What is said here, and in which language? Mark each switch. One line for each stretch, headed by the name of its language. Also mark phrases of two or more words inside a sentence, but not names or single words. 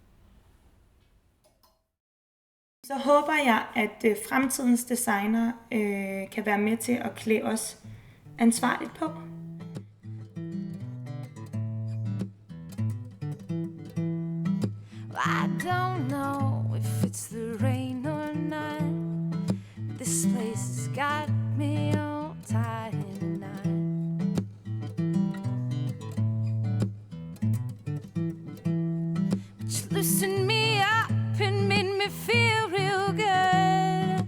Danish: Så håber jeg, at fremtidens designere kan være med til at klæde os ansvarligt på.
English: I don't know if it's the rain or not. This place has got me all tied in a knot. But you loosened me up and made me feel real good.